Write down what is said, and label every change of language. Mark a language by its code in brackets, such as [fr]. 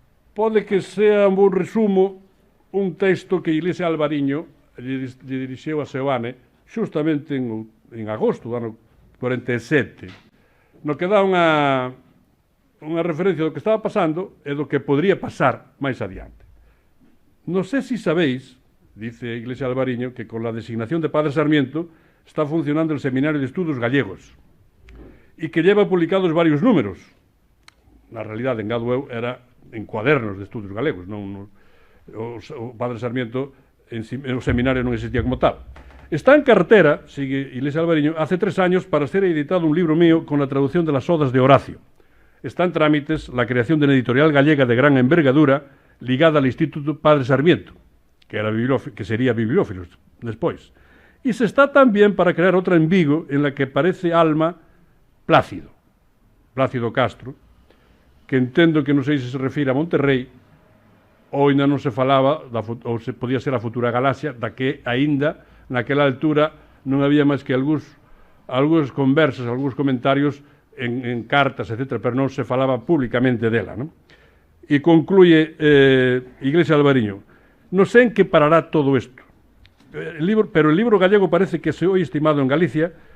[gl] Pode que sea un bon resumo un texto que Iglesia Alvariño lle dirixeu a Seoane xustamente en agosto do ano 47, no que dá unha referencia do que estaba pasando e do que podría pasar máis adiante. Non sei se sabéis, [es] dice Iglesia Alvariño, que con la designación de Padre Sarmiento está funcionando el Seminario de Estudos Gallegos e que lleva publicados varios números. [gl] Na realidade, engado eu, era en cuadernos de estudos galegos, non o Padre Sarmiento o seminario non existía como tal. [es] Está en cartera, sigue Iglesia Alvariño, hace 3 años para ser editado un libro mío con la traducción de las odas de Horacio. Está en trámites la creación de una editorial gallega de gran envergadura ligada al Instituto Padre Sarmiento, que sería Bibliófilos despois. Y se está también para crear otra en Vigo en la que aparece Alma Plácido Castro, [gl] que entendo que non sei se se refire a Monterrey ou ainda non se falaba ou se podía ser a futura Galaxia, da que aínda naquela altura non había máis que algúns conversas, algúns comentarios en cartas, etc., pero non se falaba públicamente dela, non? [es] E concluye Iglesia Alvariño, [gl] non sei en que parará todo isto, [es] pero el libro gallego parece que se hoy estimado en Galicia